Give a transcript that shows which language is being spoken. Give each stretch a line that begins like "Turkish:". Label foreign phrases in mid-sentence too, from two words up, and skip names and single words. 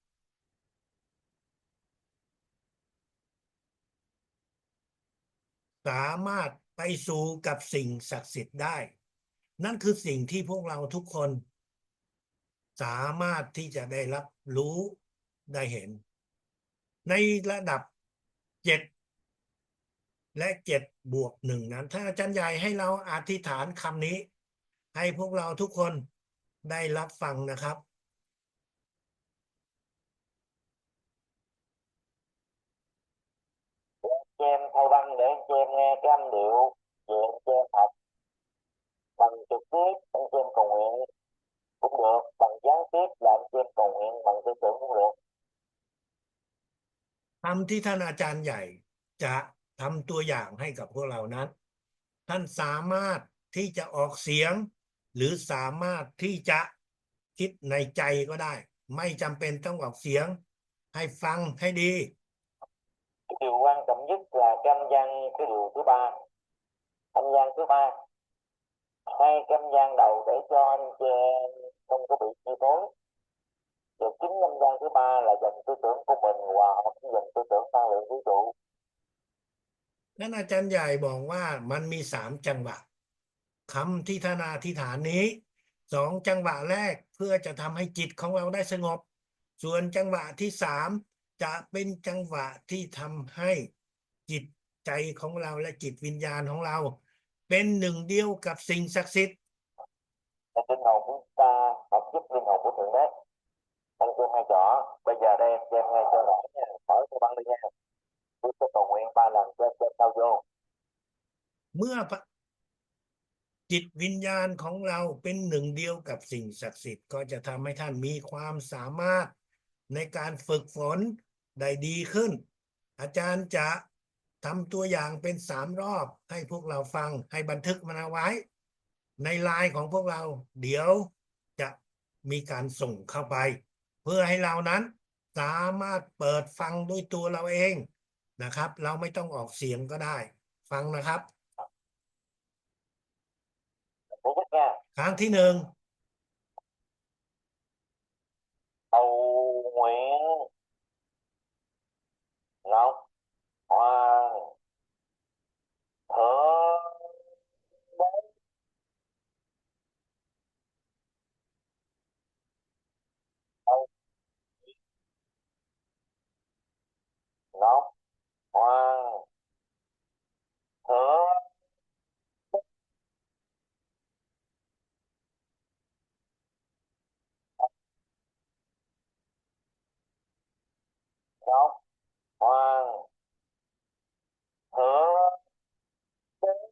Thai: สามารถไปสู่กับสิ่งศักดิ์สิทธิ์ได้ นั่นคือสิ่งที่พวกเราทุกคน สามารถที่จะได้รับรู้ได้เห็น ในระดับ7 และ 7+1 นั้นท่านอาจารย์ใหญ่ให้เราอธิษฐานคำนี้ ให้พวกเราทุกคนได้รับฟังนะครับ
Vietnamese: cho em thay băng để cho em nghe cái âm điệu về em cho em học bằng trực tiếp em cho em cầu nguyện cũng được, bằng gián tiếp là em cho em cầu nguyện bằng tư tưởng cũng được.
Thai: คำที่ท่านอาจารย์ใหญ่จะทำตัวอย่างให้กับพวกเรานั้น ท่านสามารถที่จะออกเสียง หรือสามารถที่จะคิดในใจก็ได้ ไม่จำเป็นต้องออกเสียง ให้ฟังให้ดี
Vietnamese: điều quan trọng nhất là cái âm gian cái điều thứ ba. Âm gian thứ ba, hai cái âm gian đầu để cho anh chị không có bị chi phối. Và chính âm gian thứ ba là dòng tư tưởng của mình hòa hợp với dòng tư tưởng năng lượng vũ trụ.
Thai: นั่นอาจารย์ใหญ่บอกว่ามันมี3 จังหวะคำที่ท่านอธิษฐานนี้2 จังหวะแรกเพื่อจะทำให้จิตของเราได้สงบ ส่วนจังหวะที่3จะเป็นจังหวะที่ทำให้จิตใจของเราและจิตวิญญาณของเรา เป็นหนึ่งเดียวกับสิ่งศักดิ์สิทธิ์
Vietnamese: Là linh hồn của chúng ta hợp giúp linh hồn của Thượng Đế. Anh chị em hay rõ, bây giờ đây anh chị em nghe cho rõ nha, mở cái băng đi nha. Tôi sẽ cầu nguyện 3 lần cho sao vô.
Thai: เมื่อจิตวิญญาณของเราเป็นหนึ่งเดียวกับสิ่งศักดิ์สิทธิ์ก็จะทำให้ท่านมีความ สามารถในการฝึกฝนได้ดีขึ้น อาจารย์จะทำตัวอย่างเป็น3 รอบให้พวกเราฟังให้บันทึกมันเอาไว้ ในไลน์ของพวกเรา เดี๋ยวจะมีการส่งเข้าไป เพื่อให้เรานั้นสามารถเปิดฟังด้วยตัวเราเองนะครับ เราไม่ต้องออกเสียงก็ได้ ฟังนะครับ
Vietnamese: Thứ nhất nha,
Thai: ครั้งที่
Vietnamese: cầu nguyện Ngọc Hoàng Thượng Đế. Cầu Ngọc Hoàng Thượng Ngọc Hoàng Thượng Đế.